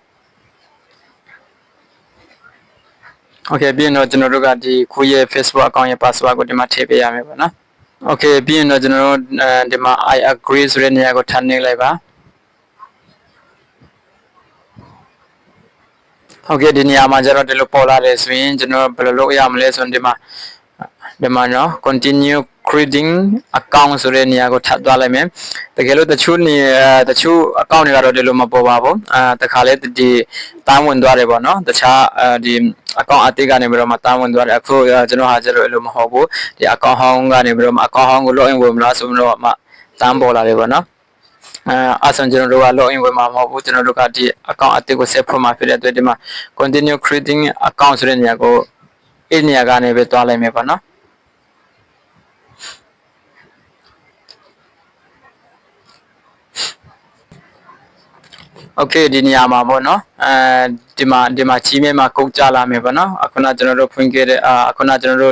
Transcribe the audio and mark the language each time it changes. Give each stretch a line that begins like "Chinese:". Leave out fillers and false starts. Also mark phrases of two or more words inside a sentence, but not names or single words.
Burmese: โอเคပြီးရင်တော့ကျွန်တော်တို့ကဒီခုရဲ့ Facebook account ရဲ့ password ကိုဒီမှာထည့်ပေးရမယ်ပါနော်โอเคပြီးရင်တော့ကျွန်တော်တို့ဒီမှာ
English: I agree
Burmese: ဆိုတဲ့နေရာကိုထပ်နှိပ်လိုက်ပါ ဟုတ်ကဲ့ဒီနေရာမှာကျတော့ဒီလိုပေါ်လာတယ်ဆိုရင်ကျွန်တော်ဘယ်လိုလုပ်ရမလဲဆိုရင်ဒီမှာနော်
English: continue creating account
Burmese: ဆိုတဲ့နေရာကိုထပ်သွားလိုက်မယ်တ ကယ်လို့တချို့ account တွေကတော့ဒီလိုမပေါ်ပါဘူးတခါလေဒီတားဝင်သွားတယ်ပေါ့နော်တခြားဒီ account အတိတ်ကနေပြီးတော့မှတားဝင်သွားတယ်အခုကျွန်တော်ဟာကျတော့အဲ့လိုမဟုတ်ဘူးဒီ account ဟောင်းကနေပြီးတော့မှ account ဟောင်းကို login ဝင်မလားဆိုတော့မှတန်းပေါ်လာတယ်ပေါ့နော်အဲ့ဆိုကျွန်တော်တို့က login ဝင်မှာမဟုတ်ဘူးကျွန်တော်တို့ကဒီ account အသစ်ကို set ဖွင့်မှာဖြစ်တဲ့အတွက်ဒီမှာ
English: continue creating account
Burmese: ဆိုတဲ့နေရာကိုအဲ့နေရာကနေပဲတွားလိုက်မယ်ပေါ့နော် โอเคဒီနေရာမှာပေါ့နော်ဒီမှာ Gmail မှာကုတ်ကြလာမယ်ပေါ့နော်အခုနကျွန်တော်တို့ဖွင့်ခဲ့တဲ့အခုနကျွန်တော်တို့